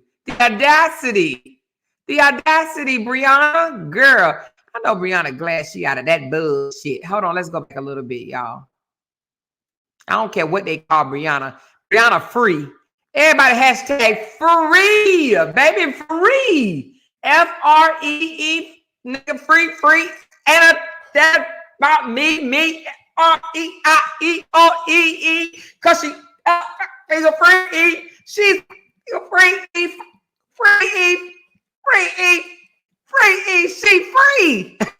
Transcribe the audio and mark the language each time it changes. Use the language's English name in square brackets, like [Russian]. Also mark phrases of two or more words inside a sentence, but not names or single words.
[English] The audacity, Briana. Girl, I know Briana glad she out of that bullshit. Hold on, let's go back a little bit, y'all. I don't care what they call Briana. Briana free. Everybody hashtag free, baby, free. F-R-E-E, nigga, free. And that about me, R-E-I-E-O-E-E, because she is a free. She's a free. Free, she free.